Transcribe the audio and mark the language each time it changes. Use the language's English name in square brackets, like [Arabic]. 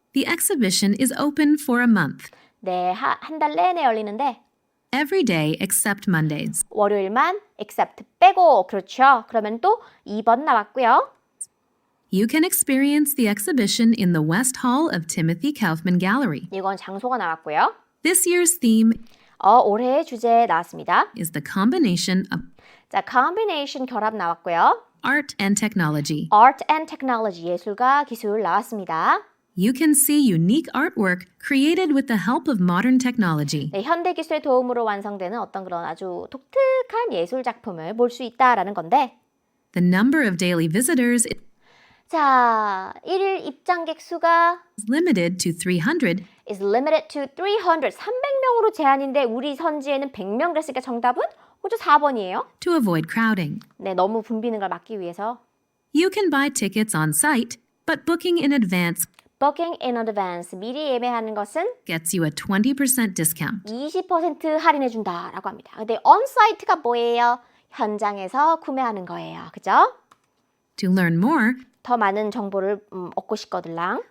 [English] the exhibition is open for a month, [Korean] 네, 한 달 내내 열리는데 [English] every day except Mondays. [Korean] 월요일만 except 빼고 그렇죠. 그러면 또 2번 나왔고요. [English] You can experience the exhibition in the West Hall of Timothy Kaufman Gallery. [Korean] 이건 장소가 나왔고요. [English] This year's theme [Korean] 올해의 주제 나왔습니다. [English] is the combination of [Korean] 자, combination 결합 나왔고요. [English] art and technology. Art and technology, [Korean] 예술과 기술 나왔습니다. [English] You can see unique artwork created with the help of modern technology. [Korean] 네, 현대 기술의 도움으로 완성되는 어떤 그런 아주 독특한 예술 작품을 볼 수 있다라는 건데 [English] The number of daily visitors [Korean] 자, 1일 입장객 수가 [English] is limited to 300 is limited to 300, [Korean] 300명으로 제한인데 우리 선지에는 100명 그랬으니까 정답은 호주 4번이에요. [English] to avoid crowding. [Korean] 네, 너무 붐비는 걸 막기 위해서 [English] You can buy tickets on site, but booking in advance Booking in advance, [Korean] 미리 예매하는 것은 [English] gets you a 20% discount. [Korean] 20% 할인해준다라고 합니다. 근데 on-site가 뭐예요? 현장에서 구매하는 거예요. 그죠? [English] To learn more, [Korean] 더 많은 정보를 얻고 싶거들랑